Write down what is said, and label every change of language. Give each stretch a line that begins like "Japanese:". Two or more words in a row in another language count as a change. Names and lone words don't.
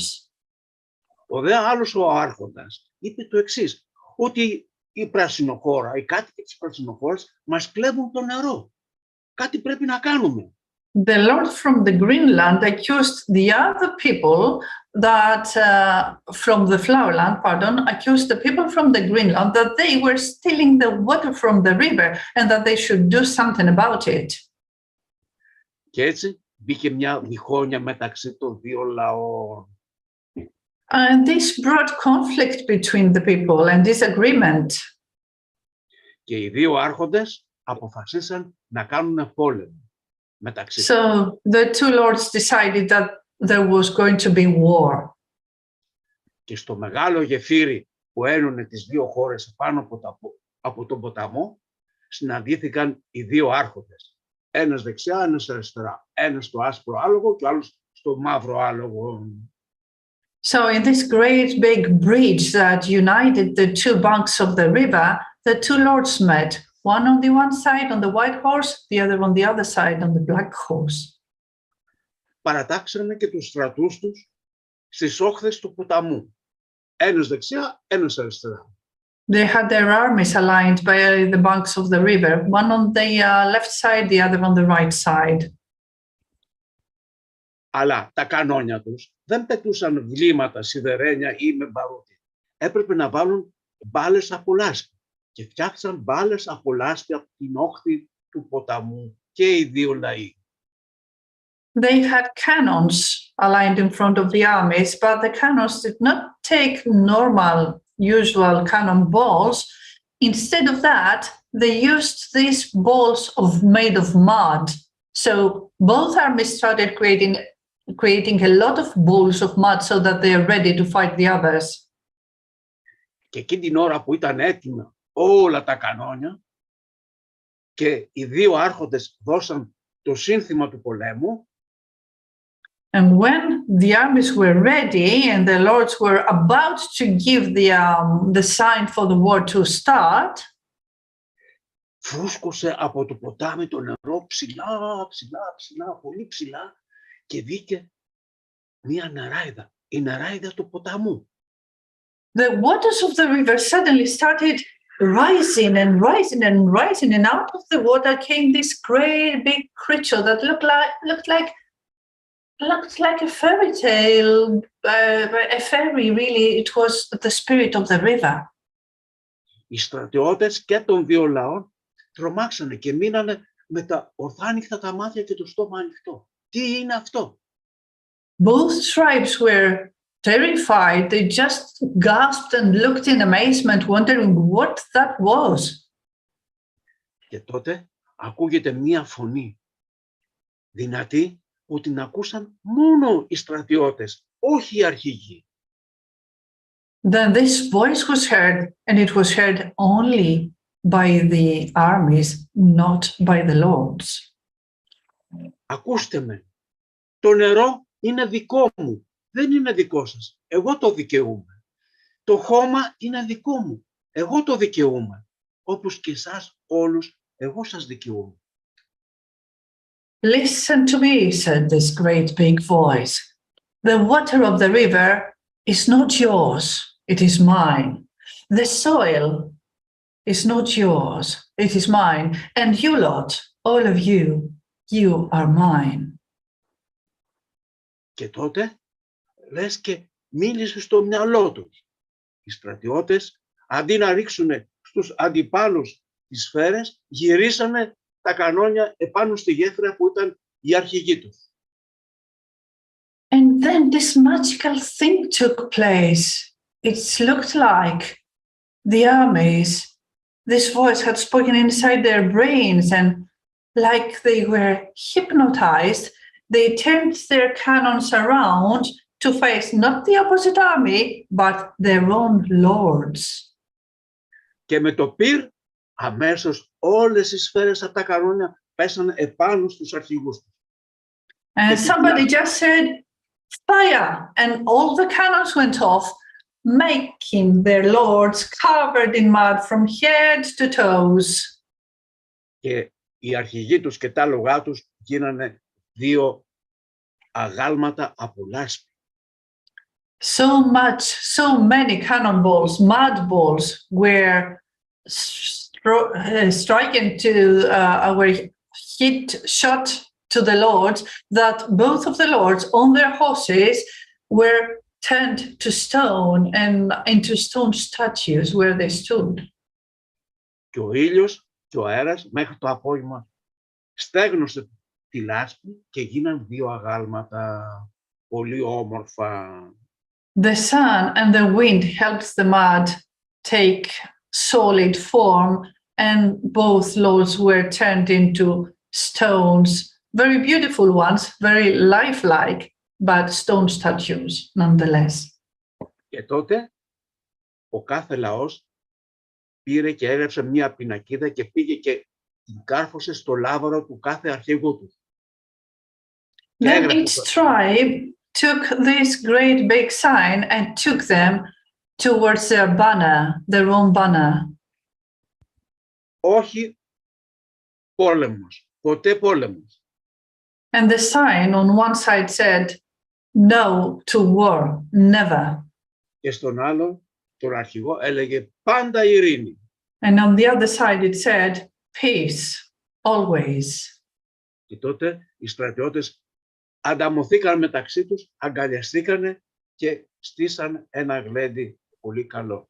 Greek: Ο δε άλλος ο άρχοντας είπε το εξής, ότι η Πρασινοχώρα, οι κάτοικοι της Πρασινοχώρας μας κλέβουν το νερό. Κάτι πρέπει να κάνουμε.
English: The lord from the Greenland accused the other people that from the Flowerland, accused the people from the Greenland that they were stealing the water from the river and that they should do something about it.
Greek: Και έτσι μπήκε μια διχόνοια μεταξύ των δύο λαών.
English: And this brought conflict between the people and disagreement.
Greek: Και οι δύο άρχοντες αποφασίσαν να κάνουν πόλεμο μεταξύ.
English: So the two lords decided that there was going to be war.
Greek: Και στο μεγάλο γεφύρι που ένωνε τις δύο χώρες πάνω από τον ποταμό, συναντήθηκαν οι δύο άρχοντες. Ένας δεξιά, ένας αριστερά. Ένας στο άσπρο άλογο και ο άλλος στο μαύρο άλογο.
English: So in this great big bridge that united the two banks of the river, the two lords met, one on the one side on the white horse, the other on the other side on the black horse.
Greek: Παρατάξανε και τους στρατούς τους στις όχθες του ποταμού. Ένας δεξιά, ένας αριστερά.
English: They had their armies aligned by the banks of the river, one on the left side, the other on the right side.
Greek: Αλλά τα κανόνια τους δεν πετούσαν βλήματα, σιδερένια ή με μπαρούτι. Έπρεπε να βάλουν μπάλες από λάσπη και φτιάξαν μπάλες από λάσπη από την όχθη του ποταμού και οι δύο λαοί.
English: They had cannons aligned in front of the armies, but the cannons did not take normal, usual cannonballs. Instead of that, they used these balls made of mud. So both armies started creating a lot of balls of mud so that they are ready to fight the others.
Greek: Και εκείνη την ώρα που ήταν έτοιμα όλα τα κανόνια και οι δύο άρχοντες δώσαν το σύνθημα του πολέμου,
English: and when the armies were ready and the lords were about to give the sign for the war to start,
Greek: φούσκωσε από το ποτάμι το νερό ψηλά, πολύ ψηλά και βγήκε μία νεράιδα, η νεράιδα του ποταμού.
English: The waters of the river suddenly started rising and rising and rising, and out of the water came this great big creature that looked like a fairy tale, a fairy really. It was the spirit of the river.
Greek: Οι στρατιώτες και των δύο λαών τρομάξανε και μείνανε με τα ορθάνυχτα τα μάτια και το στόμα ανοιχτό. Τι είναι αυτό?
English: Both tribes were terrified. They just gasped and looked in amazement, wondering what that was.
Greek: Και τότε ακούγεται μία φωνή δυνατή που την ακούσαν μόνο οι στρατιώτες, όχι οι αρχηγοί.
English: Then this voice was heard, and it was heard only by the armies, not by the lords.
Greek: Ακούστε με, το νερό είναι δικό μου, δεν είναι δικό σας, εγώ το δικαιούμαι. Το χώμα είναι δικό μου, εγώ το δικαιούμαι, όπως και εσάς όλους, εγώ σας δικαιούμαι.
English: Listen to me, said this great big voice. The water of the river is not yours, it is mine. The soil is not yours, it is mine. And you lot, all of you, you are mine.
Greek: Και τότε, λες και μίλησε στο μυαλό τους. Οι στρατιώτες, αντί να ρίξουν στους αντιπάλους τις σφαίρες, γυρίσανε τα κανόνια επάνω στη γέφυρα που ήταν οι αρχηγοί τους.
English: And then this magical thing took place. It looked like the armies, this voice had spoken inside their brains, and like they were hypnotized, they turned their cannons around to face not the opposite army, but their own lords.
Greek: Και με το πυρ, αμέσως όλες οι σφαίρες από τα κανόνια πέσανε επάνω στους αρχηγούς τους.
English: And somebody just said, fire, and all the cannons went off, making their lords covered in mud from head to toes.
Greek: Και οι αρχηγοί τους και τα άλογά τους γίνανε δύο αγάλματα από λάσπη.
English: So many cannonballs, mud balls were striking to shot to the lords, that both of the lords on their horses were turned to stone and into stone statues where they stood.
Greek: Και ο ήλιος και ο αέρας μέχρι το απόγευμα στέγνωσε τη λάσπη και γίναν δύο αγάλματα πολύ όμορφα.
English: The sun and the wind helped the mud take solid form, and both lords were turned into stones, very beautiful ones, very lifelike, but stone statues nonetheless.
Greek: Και τότε ο κάθε λαός πήρε και έγραψε μία πινακίδα και πήγε και την κάρφωσε στο λάβαρο του κάθε αρχηγού του.
English: Then each tribe took this great big sign and took them towards their banner, their own banner.
Greek: Όχι πόλεμος, ποτέ πόλεμος.
English: And the sign on one side said, no to war, never.
Greek: Και στον άλλο, τον αρχηγό, έλεγε πάντα ειρήνη.
English: And on the other side, it said, peace, always.
Greek: Και τότε οι στρατιώτες ανταμωθήκαν μεταξύ τους, αγκαλιαστήκανε και στήσαν ένα γλέντι πολύ καλό.